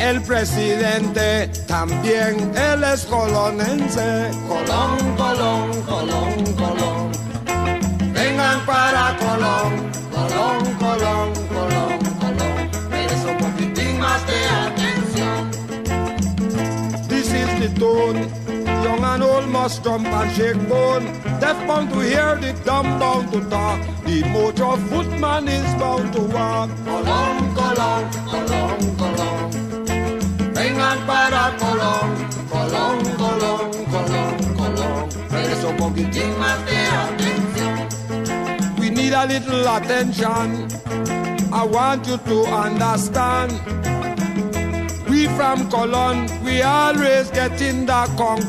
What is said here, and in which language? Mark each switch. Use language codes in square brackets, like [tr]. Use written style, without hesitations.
[es] El presidente también, él es colonense. Colón, Colón, Colón, Colón. Vengan para Colón, Colón, Colón, Colón, Colón. Tienes un poquitín más de atención. [en] This is the tune. Young and old must jump and shake bone. Deaf bound to hear, the dumb bound to talk. The motor footman is bound to walk. [es] Colón, Colón, Colón, Colón. Vengan para Colón, Colón, Colón, Colón, Colón. Tienes un poquitín más de atención. [en] We need a little attention. I want you to understand. We from Colón, we always get in the Colón.